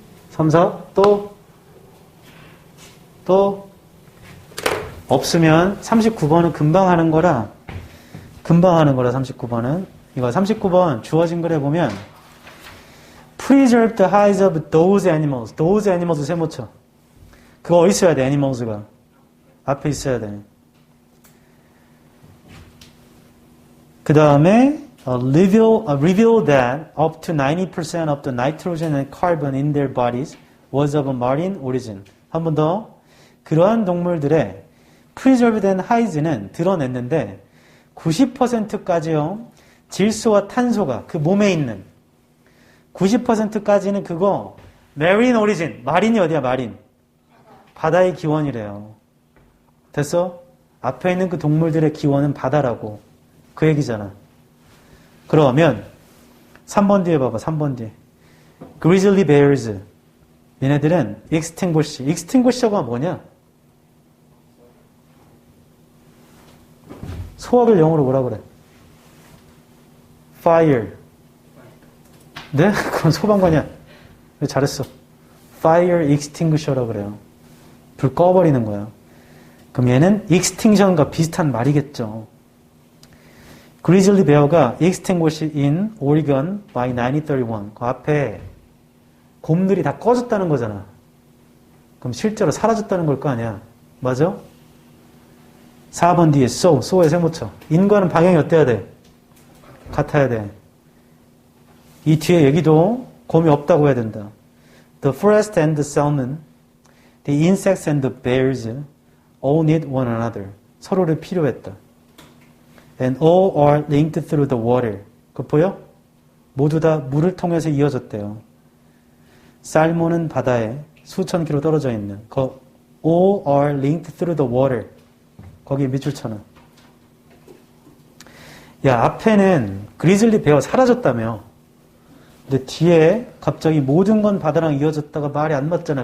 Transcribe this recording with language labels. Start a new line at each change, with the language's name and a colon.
Korean: 34 또 없으면 39번은 금방 하는 거라 39번은 이거 39번 주어진 글에 보면
English: preserve the hides of those animals
Korean: 세모쳐 그거 어디 있어야 돼 animals가 앞에 있어야 돼.
English: 그 다음에 reveal that up to 90% of the nitrogen and carbon in their bodies was of a marine origin.
Korean: 한 번 더. 그러한 동물들의 preserved hides는 드러냈는데 90%까지요. 질소와 탄소가 그 몸에 있는 90%까지는 그거 marine origin. 마린이 어디야 마린? 바다의 기원이래요. 됐어? 앞에 있는 그 동물들의 기원은 바다라고. 그 얘기잖아. 그러면 3번 뒤에 봐봐. 3번 뒤에.
English: grizzly bears.
Korean: 얘네들은 extinguisher가 뭐냐? 소화를 영어로 뭐라 그래? fire. 네? 그건 소방관이야. 잘했어. fire extinguisher라고 그래요. 불 꺼버리는 거야. 그럼 얘는 extinction과 비슷한 말이겠죠.
English: grizzly bear가 extinguished in Oregon by 1931.
Korean: 그 앞에 곰들이 다 꺼졌다는 거잖아. 그럼 실제로 사라졌다는 걸 거 아니야. 맞아? 4번 뒤에 so의 세모쳐. in과는 방향이 어때야 돼? 같아야 돼. 이 뒤에 얘기도 곰이 없다고 해야 된다.
English: The forest and the salmon, the insects and the bears all need one another.
Korean: 서로를 필요했다.
English: And all are linked through the water.
Korean: 그거 보여? 모두 다 물을 통해서 이어졌대요. 살몬은 바다에 수천 킬로 떨어져 있는
English: all are linked through the water.
Korean: 거기에 밑줄 쳐놔. 야, 앞에는 그리즐리 베어 사라졌다며. 근데 뒤에 갑자기 모든 건 바다랑 이어졌다가 말이 안 맞잖아.